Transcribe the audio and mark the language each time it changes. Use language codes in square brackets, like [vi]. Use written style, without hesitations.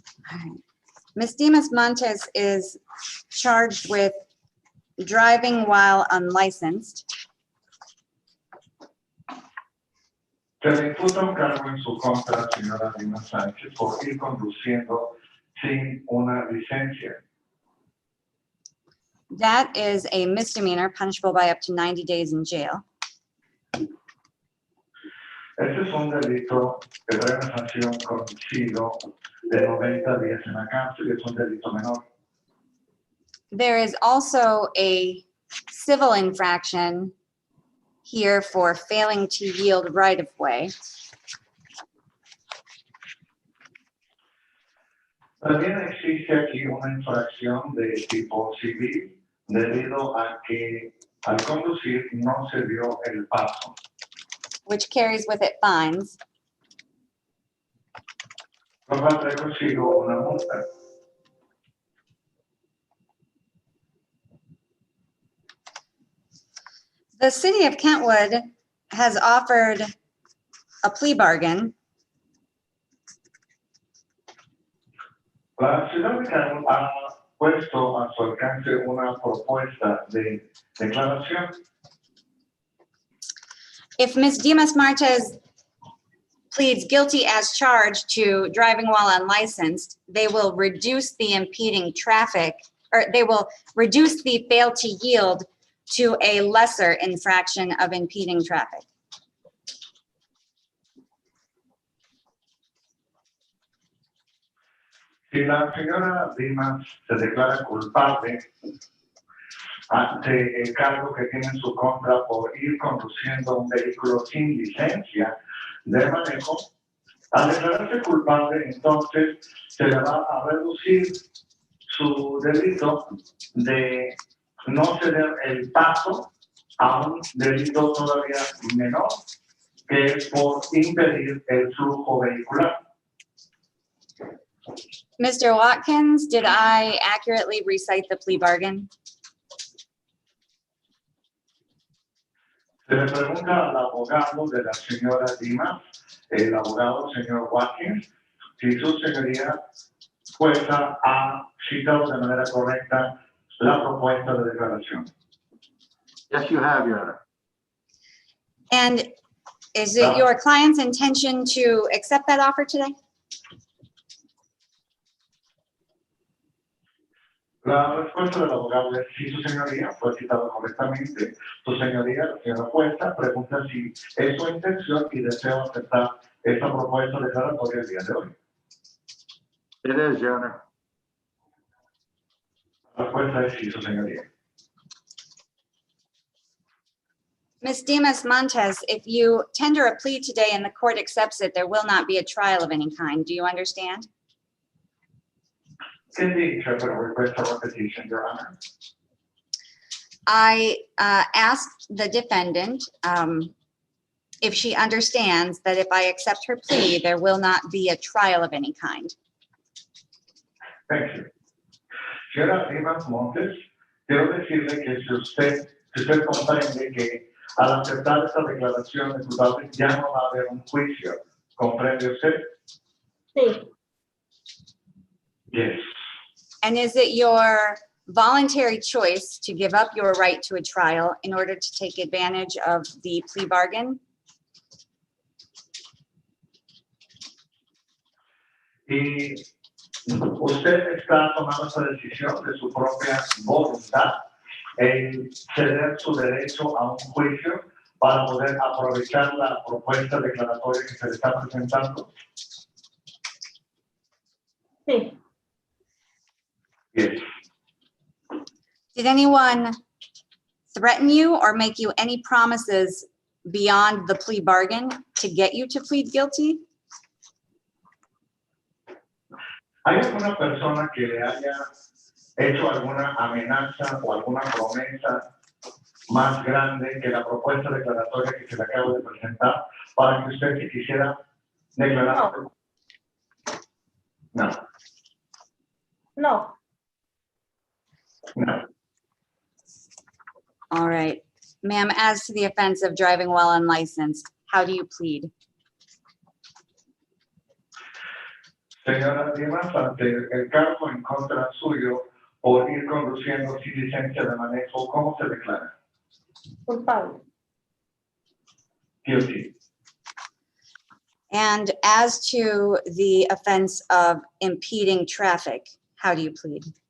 [en] All right. Ms. Dimas Montes is charged with driving while unlicensed, [es] Se le imputa un cargo en su contra, señora Dina Sánchez, por ir conduciendo sin una licencia. [en] that is a misdemeanor punishable by up to 90 days in jail. [es] Este es un delito que trae una sanción conocido de 90 días en la cárcel y es un delito menor. [en] There is also a civil infraction here for failing to yield right of way. [es] También existe aquí una infracción de tipo civil debido a que al conducir no se dio el paso, [en] which carries with it fines. [es] lo cual trae consigo una multa. [en] The city of Kentwood has offered a plea bargain [es] La ciudad de Cancún ha puesto a su alcance una propuesta de declaración. [en] if Ms. Dimas Martez pleads guilty as charged to driving while unlicensed, they will reduce the impeding traffic, or they will reduce the fail to yield to a lesser infraction of impeding traffic. [es] Si la señora Dimas se declara culpable ante el cargo que tiene en su contra por ir conduciendo un vehículo sin licencia de manejo, al declararse culpable, entonces se le va a reducir su delito de no ceder el paso a un delito todavía menor, que es por impedir el flujo vehicular. [en] Mr. Watkins, did I accurately recite the plea bargain? [es] Se le pregunta al abogado de la señora Dimas, el abogado señor Watkins, si su señoría fuerza ha citado de manera correcta la propuesta de declaración. [en] Yes, you have, Your Honor. And is it your client's intention to accept that offer today? [es] La respuesta del abogado es si su señoría fue citado correctamente. Su señoría, la señora jueza, pregunta si es su intención y deseo aceptar esta propuesta declaratoria el día de hoy. [en] It is, Your Honor. [es] La respuesta es sí, su señoría. [en] Ms. Dimas Montes, if you tender a plea today and the court accepts it, there will not be a trial of any kind. Do you understand? Can the interpreter request a repetition, Your Honor? I asked the defendant if she understands that if I accept her plea, there will not be a trial of any kind. Thank you. [es] Señora Dimas Montes, quiero decirle que si usted comprende que al aceptar esta declaración de culpable ya no va a haber un juicio. ¿Comprende usted? Sí. [en] Yes. And is it your voluntary choice to give up your right to a trial in order to take advantage of the plea bargain? [es] Y usted está tomando esta decisión de su propia voluntad en ceder su derecho a un juicio para poder aprovechar la propuesta declaratoria que se le está presentando. Sí. [en] Yes. Did anyone threaten you or make you any promises beyond the plea bargain to get you to plead guilty? [es] ¿Hay alguna persona que le haya hecho alguna amenaza o alguna promesa más grande que la propuesta declaratoria que se le acaba de presentar para que usted se quisiera declarar? No. [en] No. No. All right. Ma'am, as to the offense of driving while unlicensed, how do you plead? [es] Señora Dimas, ante el cargo en contra suyo por ir conduciendo sin licencia de manejo, ¿cómo se declara? Culpable. [en] Guilty. And as to the offense of impeding traffic, how do you plead?